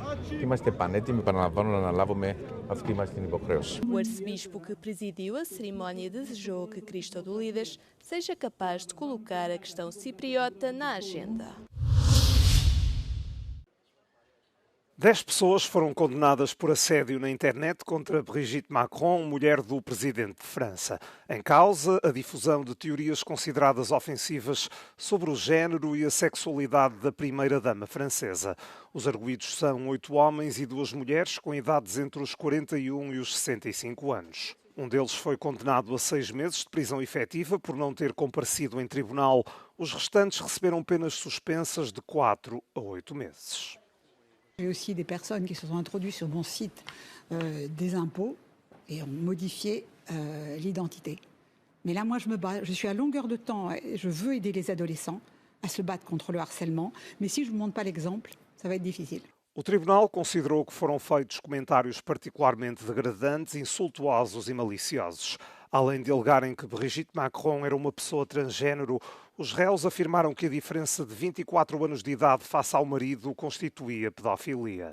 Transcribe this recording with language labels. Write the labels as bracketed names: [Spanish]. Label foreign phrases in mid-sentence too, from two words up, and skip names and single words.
[Greek] Είμαστε πανέτοιμοι, επαναλαμβάνω, να αναλάβουμε αυτή μας την υποχρέωση. [Portuguese] O arcebispo que presidiu a cerimónia desejou que Christodoulides seja capaz de colocar a questão cipriota na agenda. 10 pessoas foram condenadas por assédio na internet contra Brigitte Macron, mulher do presidente de França. Em causa, a difusão de teorias consideradas ofensivas sobre o género e a sexualidade da primeira-dama francesa. Os arguidos são 8 homens e 2 mulheres com idades entre os 41 e os 65 anos. Um deles foi condenado a 6 meses de prisão efetiva por não ter comparecido em tribunal. Os restantes receberam penas suspensas de 4 a 8 meses. [French] J'ai aussi des personnes qui se sont introduites sur mon site des impôts et ont modifié l'identité. Mais là, moi, je me bats. Je suis à longueur de temps. Je veux aider les adolescents à se battre contre le harcèlement. Mais si je ne vous montre pas l'exemple, ça va être difficile. [Portuguese] O Tribunal considerou que foram feitos comentários particularmente degradantes, insultuosos e maliciosos. Além de alegarem que Brigitte Macron era uma pessoa transgênero, os réus afirmaram que a diferença de 24 anos de idade face ao marido constituía pedofilia.